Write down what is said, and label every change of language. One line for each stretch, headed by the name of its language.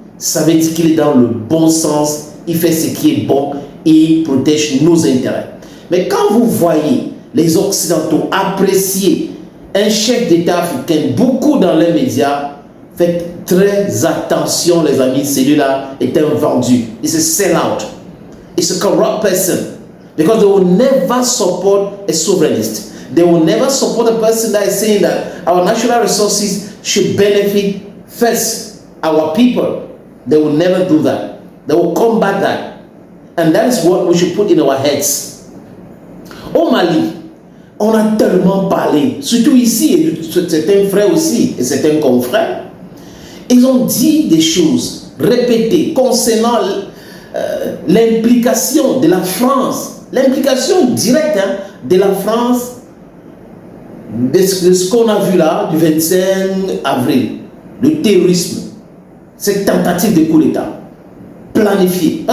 French: Ça veut dire qu'il est dans le bon sens, il fait ce qui est bon et il protège nos intérêts. Mais quand vous voyez les Occidentaux apprécier un chef d'État africain, beaucoup dans les médias, faites très attention les amis, celui-là est un vendu.
English: It's a sellout. It's a corrupt person. Because they will never support a sovereignist. They will never support a person that is saying that our natural resources should benefit first our people. They will never do that. They will combat that. And that is what we should put in our heads.
French: Au Mali, on a tellement parlé, surtout ici, et certains frères aussi, et certains confrères, ils ont dit des choses répétées concernant l'implication de la France, l'implication directe de la France de ce qu'on a vu là du 25 avril, le terrorisme, cette tentative de coup d'État planifiée.